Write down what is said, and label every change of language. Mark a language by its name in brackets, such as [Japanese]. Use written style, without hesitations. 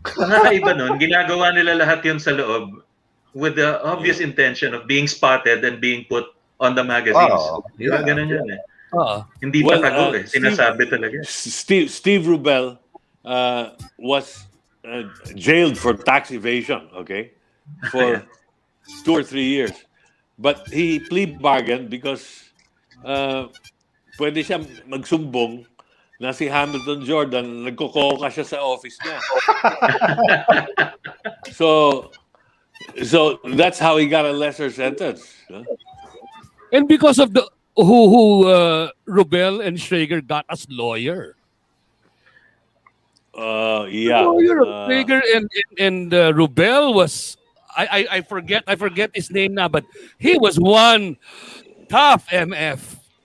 [Filipino] Ang kakaiba nun, ginagawa nila lahat yun sa loob [English] with the obvious intention of being spotted and being put on the magazines. Yeah. [Filipino] Ganun yun Hindi [English] Well, [Filipino] pa tago sinasabi talaga. [English] Steve Rubel was jailed for tax evasion, okay, for 2 or 3 years. But he plea bargained because [Filipino] pwede siya magsumbong na si Hamilton Jordan nagkokoka siya sa office niya. [English] So that's how he got a lesser sentence. Huh? And because of the who Rubel and Schrager got as lawyer. Yeah. Schrager and Rubel was I forget his name now, but he was one tough MF.